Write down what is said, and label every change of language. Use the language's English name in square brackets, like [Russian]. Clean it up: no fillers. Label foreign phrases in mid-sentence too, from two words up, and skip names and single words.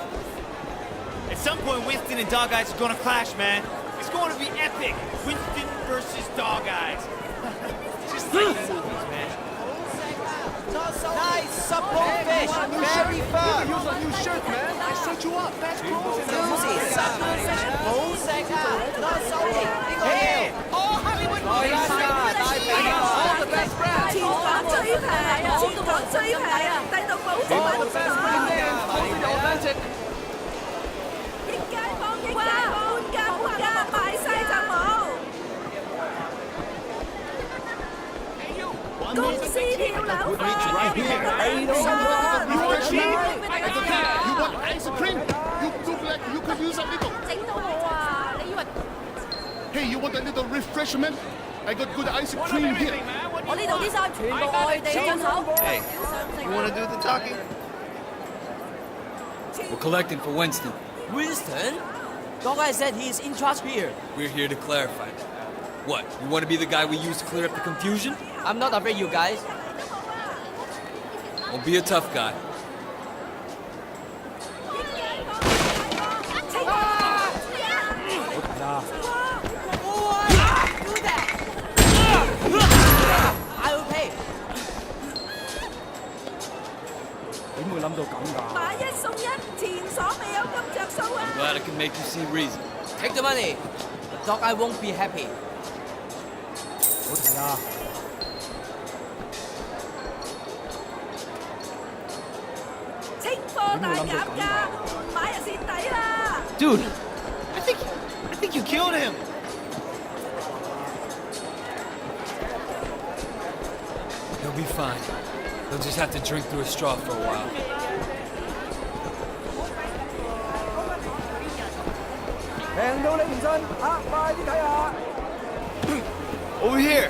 [English] At some point, Winston and Dog Eyes are gonna clash, man. It's going to be epic. Winston versus Dog Eyes. Just like the movies, man. Nice supple fish. Very fun. Use a new shirt, man. I set you up. Best clothes in the Susie, supple fish. [Cantonese] 好食啊！多收益。呢個要。 [English] All Hollywood 我啦 ，all the best brands。 [Cantonese] 前房最平啊！前房最平啊！低到保證買到真係益街坊，半價賣晒就冇。公司跳樓飯， [English] You want ice cream? You look like you could use a little. [Cantonese] 整到我啊！你以為 [English] Hey, you want a little refreshment? I got good ice cream here. [Cantonese] 我呢度啲衫全部外地進口？ [English] Hey, you wanna do the talking? We're collecting for Winston. Winston? Dog Guy said he's in charge here. We're here to clarify that. What, you want to be the guy we use to clear up the confusion? I'm not afraid, you guys. Don't be a tough guy. I will pay. [Cantonese] 點會諗到咁㗎？買一送一，前所未有咁着數啊！ [English] Glad I can make you see reason. Take the money. Dog I won't be happy. [Cantonese] 好停啊！清貨大減價，唔買就蝕底啦！ [English] Dude, I think you killed him. He'll be fine. He'll just have to drink through a straw for a while. Over here.